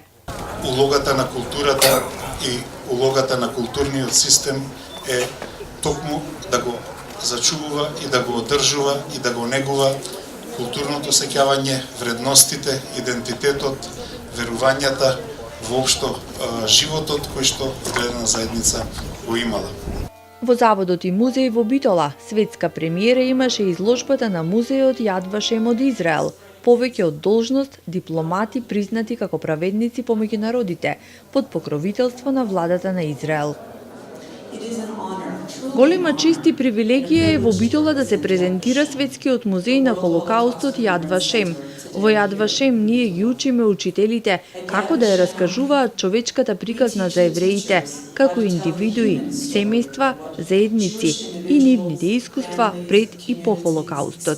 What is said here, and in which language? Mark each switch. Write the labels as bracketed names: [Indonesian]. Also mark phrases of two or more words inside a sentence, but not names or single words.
[Macedonian] Улогата на културата и улогата на културниот систем е токму да го зачувува и да го одржува и да го негува културното сеќавање, вредностите, идентитетот, верувањата, воопшто животот кој што одредена заедница го имала. Во заводот и музеј во Битола светска премиера имаше изложбата на музеот Јад Вашем од Израел, повеќе од должност дипломати признати како праведници помеѓу народите под покровителство на владата на Израел. [English] It is an honor [Macedonian] Голема чест и привилегија е во Битола да се презентира Светскиот музеј на Холокаустот Јад Вашем. Во Јад Вашем ние ги учиме учителите како да ја раскажуваат човечката приказна за евреите, како индивидуи, семејства, заедници и нивните искуства пред и по Холокаустот.